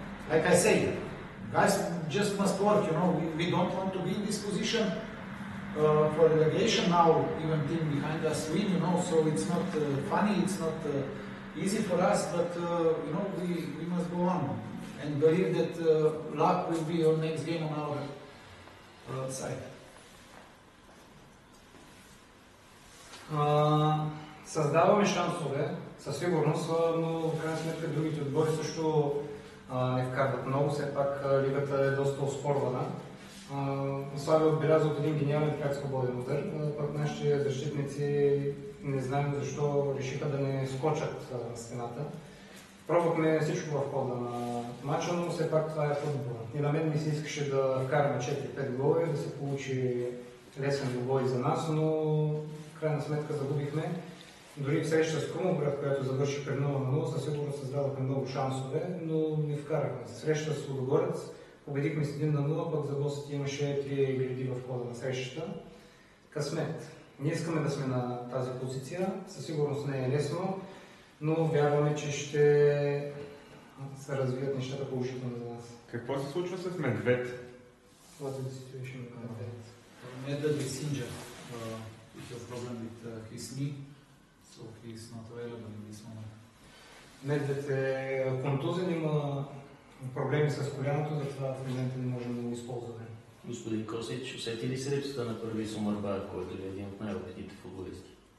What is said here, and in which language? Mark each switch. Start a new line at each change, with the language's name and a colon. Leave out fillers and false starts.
English: like I say, guys just must work, you know, we don't want to be in this position for relegation now, even team behind us win, you know, so it's not funny, it's not easy for us, but you know, we must go on and believe that luck will be on next game on our side.
Bulgarian: Създаваме шансове, със сигурност, но в крайна сметка другите отбори също не вкарват много, все пак лигата е доста оспорвана. Славия отбеляза от един гениален пряк свободен удар, пък нашите защитници не знаем защо решиха да не скочат на стената. Пробвахме всичко в хода на матча, но все пак това е футбол. И на мен ми се искаше да вкараме 4-5 гола и да се получи лесен двубой за нас, но в крайна сметка загубихме. Дори в среща с Крумовград, която завърши при 0-0, със сигурност създадохме много шансове, но не вкарахме. Среща с Лудогорец победихме с 1-0, пък за гостите имаше 3 гради в хода на срещата. Късмет. Ние искаме да сме на тази позиция, със сигурност не е лесно, но вярваме, че ще се развият нещата положително за нас. Какво се случва с Медвед?
English: What is the situation with Medved? Medved is injured. He has problem with his knee, so he is not available in this moment.
Bulgarian: Медвед е контузен, има проблеми с коляното, затова в момента не можем да го използваме. Господин Косич, усети ли се липсата на първи Сомърбаев, който е един от най-опитните футболисти?